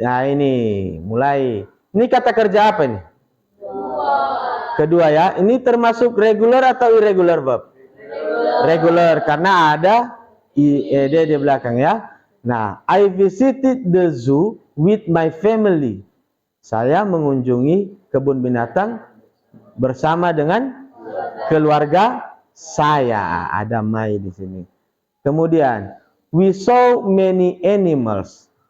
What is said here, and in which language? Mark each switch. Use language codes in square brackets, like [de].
[id] Nah ini, mulai. Ini kata kerja apa ini? Kedua ya. Ini termasuk regular atau irregular verb? Regular. Karena ada ed di belakang ya. [en] Nah, I visited the zoo with my family. [id] Saya mengunjungi kebun binatang bersama dengan keluarga saya. Ada my di sini. [en] Kemudian, we saw many animals.